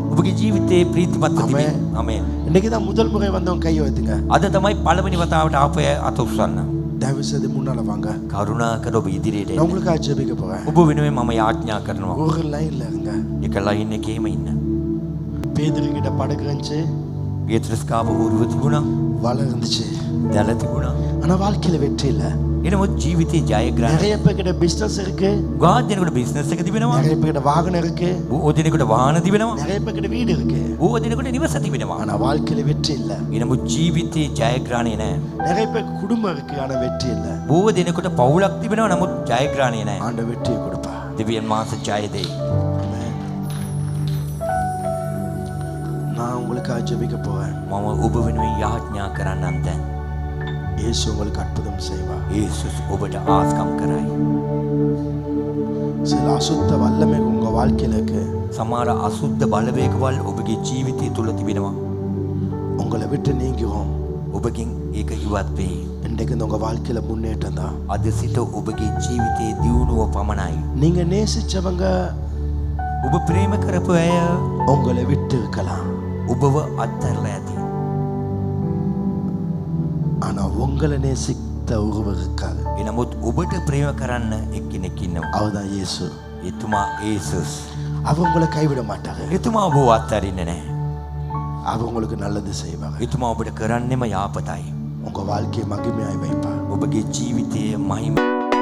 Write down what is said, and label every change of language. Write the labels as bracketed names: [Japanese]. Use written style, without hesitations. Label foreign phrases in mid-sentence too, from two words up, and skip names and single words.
[Sinhala] ඔබගේ ජීවිතේ ප්‍රීතිමත් ආමේන්. වෙන්න. ආමේන්. [Tamil] இன்னைக்கு தான் முதல் முறை வந்தவங்க கையை வைத்துங்க. [Sinhala] අද තමයි පළවෙනි වතාවට ආපය අත උස්සන්න. [Tamil] தயவு செய்து முன்னால வாங்க. [Sinhala] කරුණාකර ඔබ ඉදිරියට [Tamil] நான் [Sinhala] එන්න. [Tamil] உங்களுக்காக ஜெபிக்க போறேன். [Sinhala] ඔබ වෙනුවෙන් මම යාඥා කරනවා. [Tamil] ஒரு லைன்ல இருங்க. [Sinhala] එක ලයින් එකේම ඉන්න. [Tamil] பேதுரு கிட்ட படகு இருந்துச்சு, [Sinhala] පේත්‍රස් කාව හුරුව තිබුණා. [Tamil] வலை இருந்துச்சு. [Sinhala] දැල තිබුණා. [Tamil] ஆனா வாழ்க்கையில வெற்றி இல்ல. [Sinhala] එනමුත් ජීවිතේ ජයග්‍රහණය. [Tamil] நிறைய பேர்கிட்ட பிசினஸ் இருக்கு, [Sinhala] ගාත් දෙනෙකුට බිස්නස් එක තිබෙනවා. [Tamil] நிறைய பேர்கிட்ட வாகனம் இருக்கு, [Sinhala] බොහෝ දෙනෙකුට වාහන තිබෙනවා. [Tamil] நிறைய பேர்கிட்ட வீடு இருக்கு. [Sinhala] බොහෝ දෙනෙකුට නිවස තිබෙනවා. [Tamil] ஆனா வாழ்க்கையில வெற்றி இல்ல. [Sinhala] එනමුත් ජීවිතේ ජයග්‍රහණය නැහැ. [Tamil] நிறைய பேருக்கு குடும்பம் இருக்கு, ஆனா வெற்றி இல்ல. [Sinhala] බොහෝ දෙනෙකුට පවුලක් තිබෙනවා නමුත් ජයග්‍රහණය නැහැ. [Tamil] ஆண்டவர் வெற்றியை கொடுப்பா. [Sinhala] දෙවියන් වහන්සේ ජය දෙයි. [Tamil] ஆமென். நான் உங்களுக்காக ஜெபிக்க போறேன். [Sinhala] මම ඔබ වෙනුවෙන් යාඥා කරන්නම් දැන්. [Tamil] இயேசு உங்களுக்கு அற்புதம் செய்வார். [Sinhala] යේසුස් ඔබට ආස්කම් කරයි. [Tamil] சில அசுத்த வல்லமை உங்க வாழ்க்கையில இருக்கு. [Sinhala] සමහර අසුද්ධ බලවේගවල් ඔබගේ ජීවිතය තුළ තිබෙනවා. [Tamil] உங்களை விட்டு நீங்கும். [Sinhala] ඔබගෙන් ඒක ඉවත් වෙයි. [Tamil] இன்றைக்கு இந்த உங்க வாழ்க்கையில முன்னேற்றம் தான். [Sinhala] අද සිට ඔබගේ ජීවිතයේ දියුණුව පමණයි. [Tamil] நீங்க நேசிச்சவங்க [Sinhala] ඔබ ප්‍රේම කරපු අය [Tamil] உங்களை விட்டு இருக்கலாம், [Sinhala] ඔබව අත්හැරලා ඇති. [Tamil] ஆனா உங்களை நேசித்த ஒருவர் இருக்காரு. [Sinhala] එනමුත් ඔබට ප්‍රේම කරන්න එක්කෙනෙක් ඉන්නවා. [Tamil] அவர்தான் இயேசு. [Sinhala] එතුමා යේසුස්. [Tamil] அவர் உங்களை கைவிட மாட்டாரு. [Sinhala] එතුමා ඔබව අත්හරින්නේ නැහැ. [Tamil] அவர் உங்களுக்கு நல்லது செய்வாங்க. [Sinhala] එතුමා ඔබට කරන්නෙම යාපතයි. [Tamil] உங்க வாழ்க்கையை மகிமையாய் வைப்பார். [Sinhala] ඔබගේ ජීවිතයේ මහිම